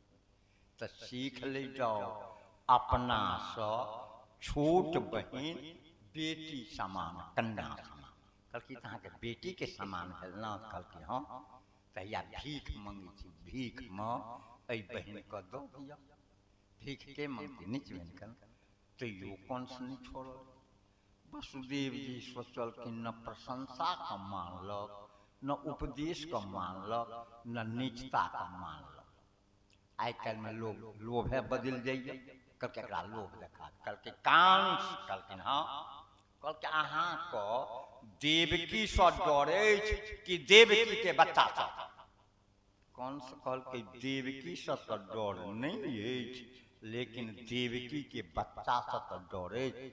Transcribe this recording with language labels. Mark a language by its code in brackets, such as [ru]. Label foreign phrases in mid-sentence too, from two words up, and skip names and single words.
[mai] तो सीख ले जाओ अपना से छोट बहिन बेटी समान, कन्या समान। कहलकै अहाँ के बेटी के समान भेल न। कहलकै हाँ। तहिया भीख मंगी छी, भीख में एहि बहिन के दो दिया। भीख के मंगती नीच बन कर, तैयो कंस नहीं छोड़ल। वसुदेव जी सोचलखिन न प्रशंसा का मानलक, न उपदेश का मानलक, न नीचता का मानलक। आइ काल्हि में लोग लोभे बदल जाइए। कहलकै एकरा लोभ देखा। कहलकै कांस, कहलखिन हाँ। कहलकै अहाँ को देवकी से डर अछि कि देवकी के बच्चा से? कंस कहलकै देवकी से तो डर नहीं अछि, लेकिन देवकी के बच्चा से तो डर अछि।